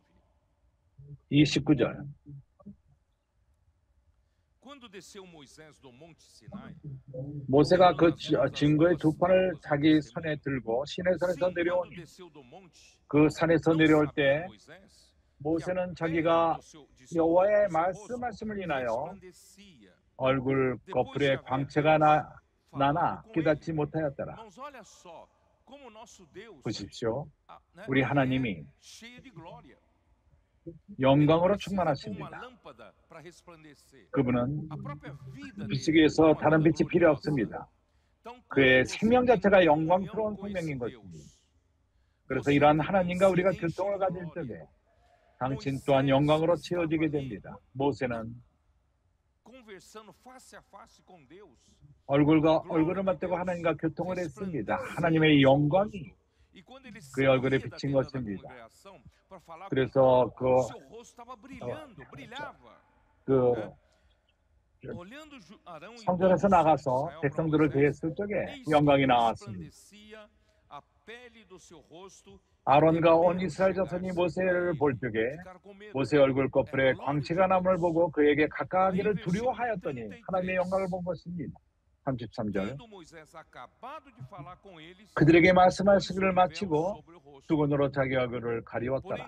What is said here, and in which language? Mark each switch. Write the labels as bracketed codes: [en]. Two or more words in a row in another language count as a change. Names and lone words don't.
[ko] 29절 [pt] Quando desceu Moisés do monte Sinai, [ko] 모세가 그 증거의 두 판을 자기 손에 들고 시내산에서 [pt] sim, quando [ko] 내려오니 [pt] desceu do monte, [ko] 그 산에서 [pt] não [ko] 내려올 [pt] sabia [ko] 때 [pt] Moisés [ko] 모세는 [pt] que a [ko] 자기가 [pt] pele de seu [ko] 여호와의 [pt] rosto [ko] 말씀을 인하여 [pt] resplandecia. [ko] 얼굴 거풀에 광채가 나나 깨닫지 못하였더라. [pt] Irmãos, olha só como o nosso Deus, [ko] 보십시오. [pt] né, [ko] 우리 [pt] ele é [ko] 하나님이 [pt] cheio de glória. [ko] 영광으로 [pt] Precisa como uma [ko] 충만하십니다. [pt] lâmpada para resplandecer. [ko] 그분은 [pt] A própria vida [ko] 빛이기 [pt] dele [ko] 위해서 [pt] é uma [ko] 다른 [pt] lâmpada [ko] 빛이 필요 [pt] gloriosa. [ko] 없습니다. [pt] Então, [ko] 그의 [pt] quando você [ko] 생명 [pt] tem [ko] 자체가 [pt] comunhão [ko] 영광스러운 [pt] com esse [ko] 생명인 [pt] Deus, [ko] 것입니다. 그래서 [pt] você [ko] 이러한 [pt] também [ko] 하나님과 [pt] se [ko] 우리가 [pt] enche [ko] 교통을 [pt] de [ko] 가질 [pt] glória. [ko] 적에 당신 또한 영광으로 채워지게 됩니다. 모세는 [pt] Conversando face a face com Deus, [ko] 얼굴과 얼굴을 맞대고 하나님과 교통을 했습니다. 하나님의 영광이 [pt] e quando ele [ko] 그의 얼굴에 [pt] saía da [ko] 비친 [pt] tenda da [ko] 것입니다. [pt] congregação para falar com [ko] 그래서 [pt] o [ko] 그, [pt] povo, seu rosto estava brilhando, brilhava. [ko] 그 [pt] Olhando Arão e [ko] 성전에서 [pt] todos os filhos de [ko] 나가서 [pt] Israel para [ko] 백성들을 [pt] Moisés, [ko] 대했을 적에 [pt] eis que [ko] 영광이 나왔습니다. [pt] resplandecia [ko] 아론과 온 이스라엘 자손이 모세를 볼 적에 모세의 얼굴 꺼풀에 광채가 남을 보고 그에게 가까이를 두려워하였더니 하나님의 영광을 본 것입니다. 33절. 그들에게 말씀하시기를 마치고 수건으로 자기 얼굴을 가리웠더라.